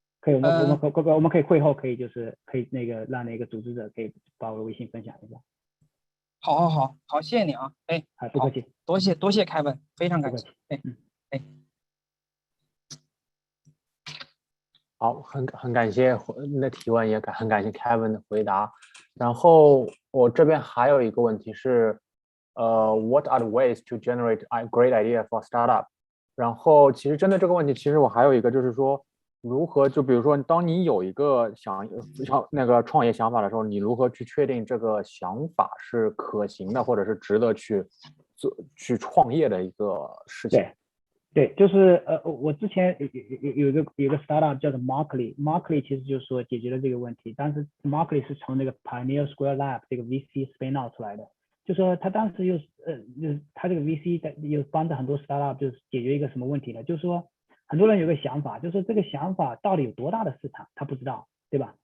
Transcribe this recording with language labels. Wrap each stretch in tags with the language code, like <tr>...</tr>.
<zh>可以，我们可以会后可以那个让那个组织者可以把我的微信分享一下。好，谢谢你啊，哎，不客气，多谢凯文，非常感谢，哎。好，很感谢你的提问，也很感谢 Kevin 的回答。然后我这边还有一个问题是，</zh> <en>What are the ways to generate a great idea for startup？</en> <zh>然后其实针对这个问题，其实我还有一个就是说，如何就比如说，当你有一个想那个创业想法的时候，你如何去确定这个想法是可行的，或者是值得去创业的一个事情？对，就是我之前有一个 startup 叫做 Markly 其实就是说解决了这个问题，但是 Markly 是从那个 Pioneer Square Lab 这个 VC spin out 出来的，就说他当时就是他这个 VC 又帮着很多 startup 就是解决一个什么问题呢？就是说很多人有个想法，就是这个想法到底有多大的市场，他不知道，对吧？</zh>